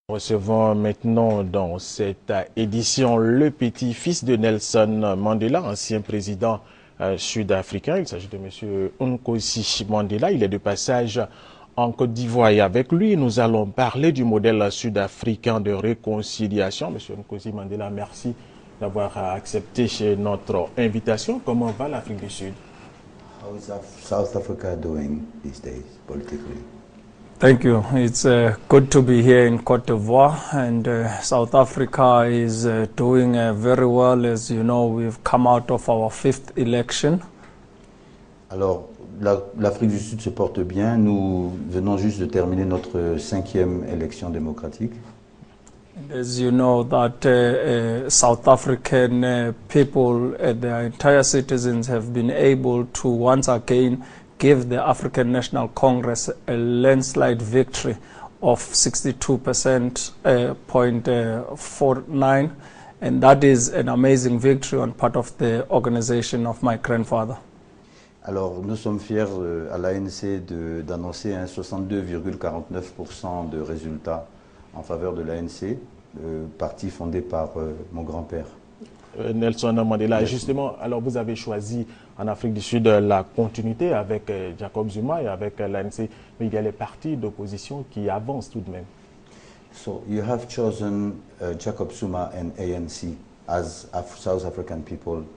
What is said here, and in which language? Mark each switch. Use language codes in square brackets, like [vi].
[fr] Recevons maintenant dans cette édition le petit-fils de Nelson Mandela, ancien président sud-africain. Il s'agit de M. Nkosi Mandela. Il est de passage en Côte d'Ivoire et avec lui, nous allons parler du modèle sud-africain de réconciliation. M. Nkosi Mandela, merci d'avoir accepté notre invitation. Comment va l'Afrique du Sud? [en] How is South Africa doing these days politically? Thank you. It's good to be here in Côte d'Ivoire, and South Africa is doing very well. As you know, we've come out of our 5th election. [fr] Alors, l'Afrique du Sud se porte bien. Nous venons juste de terminer notre 5e élection démocratique. [en] As you know, that South African people, their entire citizens have been able to once again give the African National Congress a landslide victory of 62.49, and that is an amazing victory on part of the organization of my grandfather. [fr] Alors, nous sommes fiers à l'ANC d'annoncer un 62,49% de résultats en faveur de l'ANC, parti fondé par mon grand-père. Nelson Mandela, justement, alors vous avez choisi en Afrique du Sud la continuité avec Jacob Zuma et avec l'ANC, mais il y a les partis d'opposition qui avancent tout de même. [en] So you have chosen Jacob Zuma and ANC as South African people.